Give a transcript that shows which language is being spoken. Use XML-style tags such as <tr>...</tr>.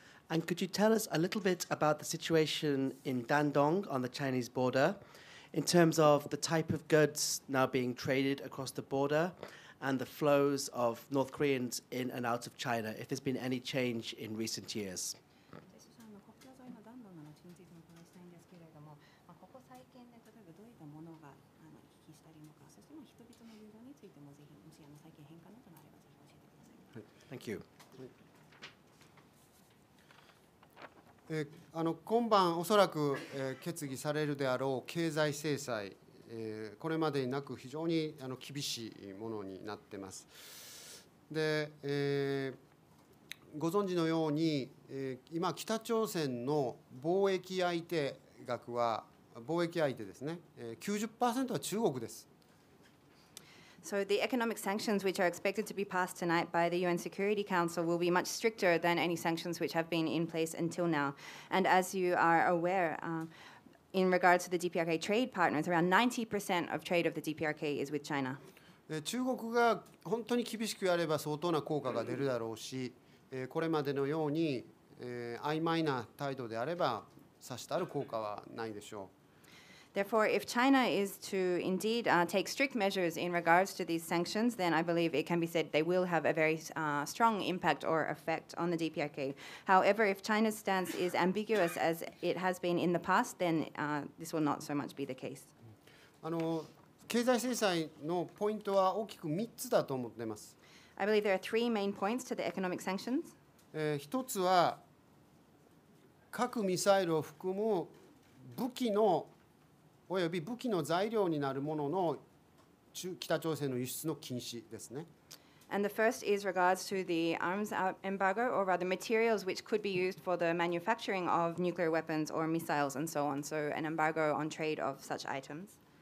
<en>And could you tell us a little bit about the situation in Dandong on the Chinese border in terms of the type of goods now being traded across the border and the flows of North Koreans in and out of China, if there's been any change in recent years?</en> <ja>国境沿いの弾道の話についてもお伺いしたいんですけれども、ここ最近で例えばどういったものが行き来したりとか、そして人々の流動についてもぜひもし最近変化などがあればぜひ教えてください。</ja> <en>Thank you.</en> <ja>今晩おそらく、決議されるであろう経済制裁、これまでになく非常に厳しいものになっています。で、ご存知のように、今北朝鮮の貿易相手額は貿易相手ですね、90% は中国です。</ja> <en>So the economic sanctions which are expected to be passed tonight by the UN Security Council will be much stricter than any sanctions which have been in place until now. And as you are aware, in regards to the DPRK trade partners, around 90% of trade of the DPRK is with China.</en> <ja>中国が本当に厳しくやれば相当な効果が出るだろうし、これまでのように曖昧な態度であればさしたる効果はないでしょう。</ja> <en>Therefore, if China is to indeed take strict measures in regards to these sanctions, then I believe it can be said they will have a very strong impact or effect on the DPRK. However, if China's stance is ambiguous as it has been in the past, then this will not so much be the case.</en> <ja>経済制裁のポイントは大きく3つだと思っています。</ja> <en>I believe there are three main points to the economic sanctions.</en> <ja>一つは核ミサイルを含む武器のおよび武器の材料になるものの北朝鮮の輸出の禁止ですね。</ja> <en>And the first is regards to the arms embargo, or rather materials which could be used for the manufacturing of nuclear weapons or missiles and so on. So an embargo on trade of such items.</en>